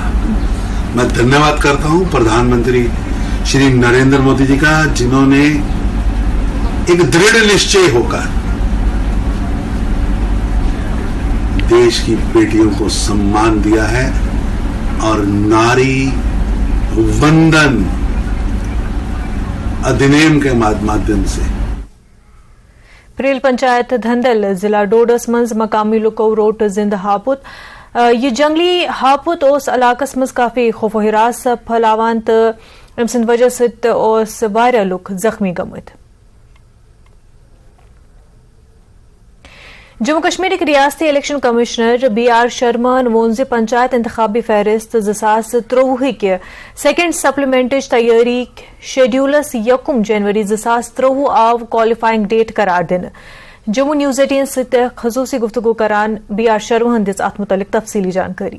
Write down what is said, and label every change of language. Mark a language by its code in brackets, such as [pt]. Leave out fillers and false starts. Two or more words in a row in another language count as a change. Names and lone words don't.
[hi] मैं धन्यवाद करता हूं प्रधानमंत्री श्री नरेंद्र मोदी जी का, जिन्होंने एक दृढ़ निश्चय होकर देश की बेटियों को सम्मान दिया है और नारी वंदन अधिनियम के माध्यम से [ks] प्रेल पंचायत धंदल जिला डोडस मंज मकामी लुको रोट जिंद हापुत यह जंगली हापुत ओस इलाकस मज काफी खौफ हिरास फैलावान तो अम सद वजह सत ओस वारिया लुक जख्मी गमत। जम्मू कश्मीर रियासती इलेक्शन कमिश्नर BR शर्मा वोन ज पंचायत इंतखाबी फहरिस्त 2023 के सेकंड सप्लीमेंटच तैयारी शेड्यूलस 1 जनवरी 2023 आव [en] qualifying date [ks] करार दिन। जम्मू न्यूज 18 सत खसूसी गुफ्तगू करान BR शर्मा दिस अत मुतल्लिक तफसीली जानकारी।